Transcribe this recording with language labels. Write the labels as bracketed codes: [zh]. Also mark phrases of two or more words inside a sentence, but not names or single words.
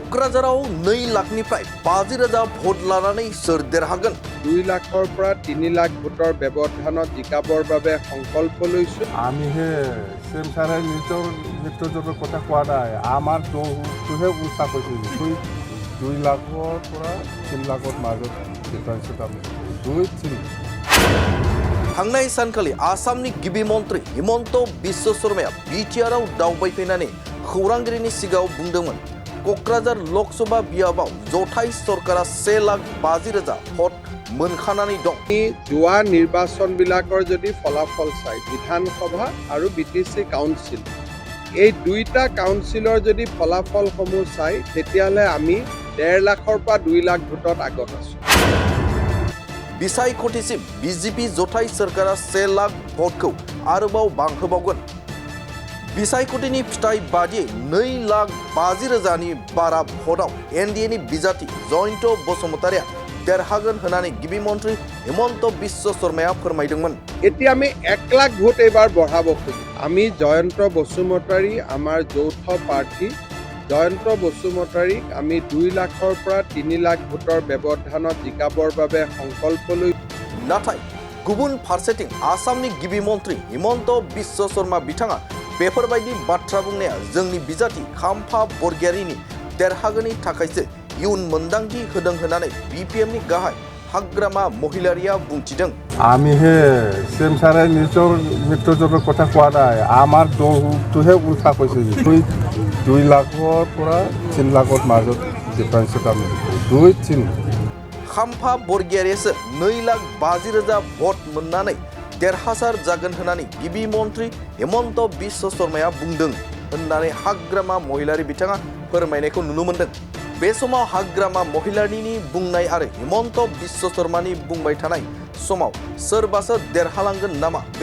[brx] क'क्राझाराव 2 लाखनिफ्राय 50,000 भट लानानै सोर देरहागोन [as] 2 लाखৰ পৰা 3 লাখ ভোটৰ ব্যৱধানত জিকাবৰ বাবে সংকল্প লৈছো আমি হে সেম সাৰে নিজৰ মৃত্যুৰ কথা কোৱা নাই আমাৰ দৌৰটোহে উল্টা কৈছোঁ 2 লাখৰ পৰা 3 লাখৰ মাজত ডিফাৰেন্সত আমি 2-3 [brx] थांनाय सानखालि आसामनि गिबि मन्त्रि हिमन्त बिश्व शर्माया बिटिआरआव दावबायफैनानै खौरांगिरिनि सिगाङाव बुंदोंमोन क'क्राझार लकसभा बियाबाव जथाय सरकारा 1,50,000 भट मोनखानानै दं [as] যোৱা নিৰ্বাচনবিলাকৰ যদি ফলাফল চাই বিধানসভা আৰু বিটিচি কাউন্সিল এই দুইটা কাউন্সিলৰ যদি ফলাফলসমূহ চাই তেতিয়াহ'লে আমি 1.5 লাখৰ পৰা 2 লাখ ভোটত আগত আছো [brx] बिसायख'थिसिम बिजेपि जथाय सरकारा 1 लाख भटखौ आरोबाव बांहोबावगोन बिसायख'थिनि फिथाइ बादियै 2,50,000नि बारा भटआव एनडिएनि बिजाथि जयन्त बसुमतारिया देरहागोन होननानै गिबि मन्त्रि हिमन्त बिश्व शर्माया फोरमायदोंमोन [as] এতিয়া আমি 1 লাখ ভোট এইবাৰ বঢ়াব খুজিম আমি জয়ন্ত বসুমতাৰী আমাৰ যৌথ প্ৰাৰ্থী জয়ন্ত বসুমতাৰীক আমি 2 লাখৰ পৰা 3 লাখ ভোটৰ ব্যৱধানত জিকাবৰ বাবে সংকল্প লৈ [brx] नाथाय गुबुन फारसेथिं आसामनि गिबि मन्त्रि हिमन्त बिश्व शर्मा बिथाङा बेफोरबायदि बाथ्रा बुंनाया जोंनि बिजाथि खाम्फा बरगयारिनि देरहागोननि थाखायसो इयुन मोन्दांथि होदों होननानै बिपिएमनि गाहाय हाग्रामा महिलारिया बुंथिदों [as] আমি হে সেম সাৰে নিজৰ মৃত্যুৰ কথা কোৱা নাই আমাৰ দৌৰটোহে উল্টা কৈছোঁ 2 লাখৰ পৰা 3 লাখৰ মাজত ডিফাৰেন্সত আমি 2-3 [brx] खाम्फा बरगयारियासो 2,50,000 भट मोननानै देरहासार जागोन होननानै गिबि मन्त्रि हिमन्त बिश्व शर्माया बुंदों होननानै हाग्रामा महिलारि बिथाङा फोरमायनायखौ नुनो मोनदों बे समाव हाग्रामा महिलारिनि बुंनाय आरो हिमन्त बिश्व शर्मानि बुंबाय थानाय समाव सोरबासो देरहालांगोन नामा बे